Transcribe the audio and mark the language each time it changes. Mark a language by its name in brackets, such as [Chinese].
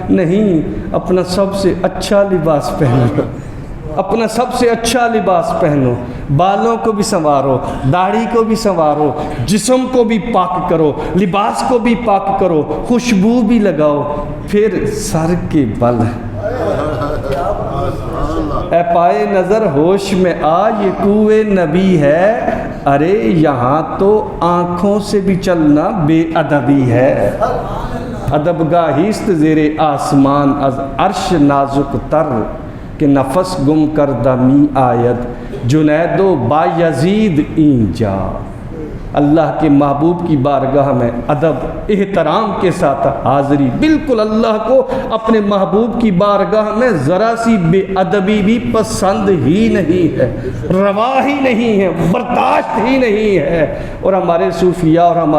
[Urdu] نہیں, اپنا سب سے اچھا لباس پہنو, اپنا سب سے اچھا لباس پہنو, بالوں کو بھی سنوارو, داڑھی کو بھی سنوارو, جسم کو بھی پاک کرو, لباس کو بھی پاک کرو, خوشبو بھی لگاؤ, پھر سر کے بل اے پائے نظر ہوش میں آ, یہ کوئے نبی ہے. ارے یہاں تو آنکھوں سے بھی چلنا بے ادبی ہے. [Persian] ادبگاہیست زیر آسمان از عرش نازک تر, کہ نفس گم کردہ می آید جنید و با یزید اینجا. [Urdu] اللہ کے محبوب کی بارگاہ میں ادب احترام کے ساتھ حاضری، بالکل اللہ کو اپنے محبوب کی بارگاہ میں ذرا سی بے ادبی بھی پسند ہی نہیں ہے، روا ہی نہیں ہے، برداشت ہی نہیں ہے۔ اور ہمارے صوفیاء اور